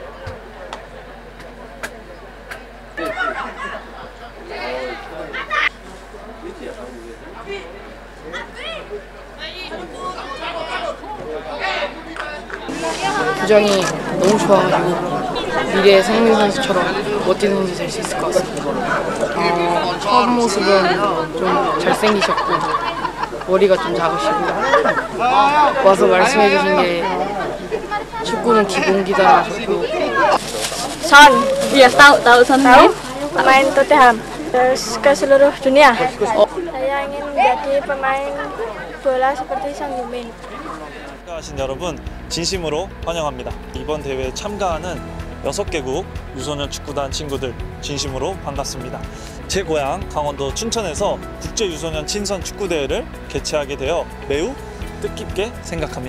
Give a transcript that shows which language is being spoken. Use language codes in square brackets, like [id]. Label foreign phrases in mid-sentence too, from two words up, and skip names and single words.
[ko] 표정이 너무 좋아가지고 미래의 성민 선수처럼 멋진 선수 될 수 있을 것 같습니다. 첫 모습은 좀 잘생기셨고 머리가 좀 작으시고 와서 말씀해주신 게 축구는 기본기다 하셨고. [id] Son, iya tahu Son pemain Tottenham terus ke seluruh dunia. Saya ingin menjadi pemain bola seperti Son Heung-min. [ko] 참가하신 여러분 진심으로 환영합니다. 이번 대회에 참가하는 6개국 유소년 축구단 친구들 진심으로 반갑습니다. 제 고향 강원도 춘천에서 국제 유소년 친선 축구대회를 개최하게 되어 매우 뜻깊게 생각합니다.